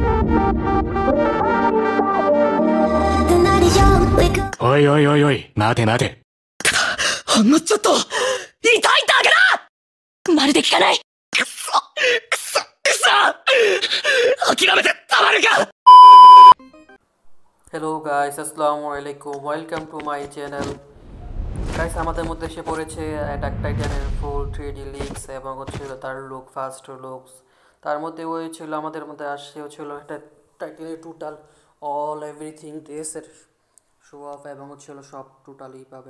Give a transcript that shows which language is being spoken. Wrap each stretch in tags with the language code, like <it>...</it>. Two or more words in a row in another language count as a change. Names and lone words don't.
<ja>おいおいおいおい、待て待て。ほんのちょっと、痛いだけだ。まるで効かない。くそ諦めてたまるか。</ja> <en>hello guys,</en> <ar>السلام عليكم,</ar> <en>welcome to my channel.</en> <bn>গাইস, আমাদের মধ্যে এসে পড়েছে অ্যাটাক টাইটানের</bn> <en>full 3D leaks</en> <bn>এবং হচ্ছিল তার লুক,</bn> <en>first looks.</en> <bn>তার মধ্যে ওই ছিল আমাদের মধ্যে আসছে হচ্ছিল একটা টাইটানের</bn> <en>total all everything</en> <bn>ড্রেসের</bn> <en>show off</en> <bn>এবং হচ্ছিল সব টোটালি পাবেন।</bn>